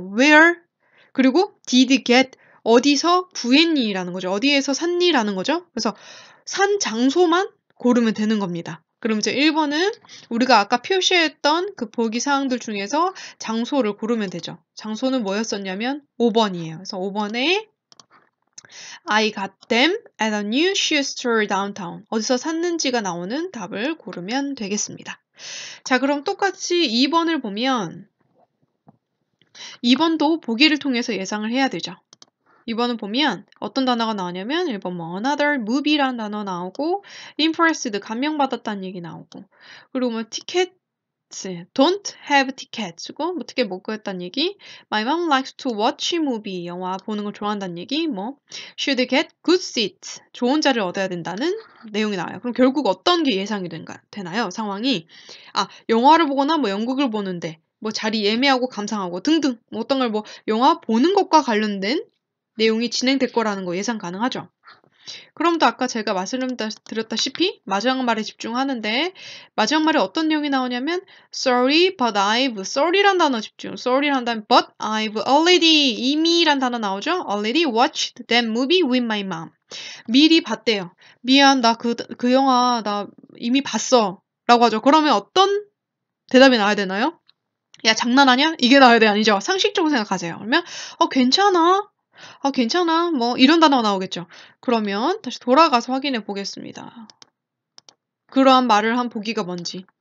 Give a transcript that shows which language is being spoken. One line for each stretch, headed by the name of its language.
English: where
Korean: 그리고
English: did get
Korean: 어디서 구했니라는 거죠. 어디에서 샀니라는 거죠. 그래서 산 장소만 고르면 되는 겁니다. 그럼 이제 1번은 우리가 아까 표시했던 그 보기 사항들 중에서 장소를 고르면 되죠. 장소는 뭐였었냐면 5번이에요. 그래서 5번에
English: I got them at a new shoe store downtown.
Korean: 어디서 샀는지가 나오는 답을 고르면 되겠습니다. 자, 그럼 똑같이 2번을 보면 2번도 보기를 통해서 예상을 해야 되죠. 2번은 보면 어떤 단어가 나오냐면 1번 뭐
English: another movie
Korean: 라는 단어 나오고 impressed 감명받았다는 얘기 나오고 그리고 뭐
English: tickets don't have tickets
Korean: 고 뭐 티켓 못 구했다는 얘기
English: my mom likes to watch movie
Korean: 영화 보는 걸 좋아한다는 얘기 뭐
English: should get good seats
Korean: 좋은 자리를 얻어야 된다는 내용이 나와요. 그럼 결국 어떤 게 예상이 되나요? 상황이 영화를 보거나 뭐 연극을 보는데 뭐 자리 예매하고 감상하고 등등 뭐 어떤 걸 뭐 영화 보는 것과 관련된 내용이 진행될 거라는 거 예상 가능하죠. 그럼 또 아까 제가 말씀드렸다시피 마지막 말에 집중하는데 마지막 말에 어떤 내용이 나오냐면
English: sorry but sorry
Korean: 란 단어 집중. sorry란 단어
English: but I've already
Korean: 이미란 단어 나오죠.
English: already watched that movie with my mom.
Korean: 미리 봤대요. 미안 나 그 영화 나 이미 봤어 라고 하죠. 그러면 어떤 대답이 나와야 되나요? 야 장난하냐? 이게 나와야 돼 아니죠? 상식적으로 생각하세요. 그러면 괜찮아. 괜찮아. 뭐 이런 단어가 나오겠죠. 그러면 다시 돌아가서 확인해 보겠습니다. 그러한 말을 한 보기가 뭔지.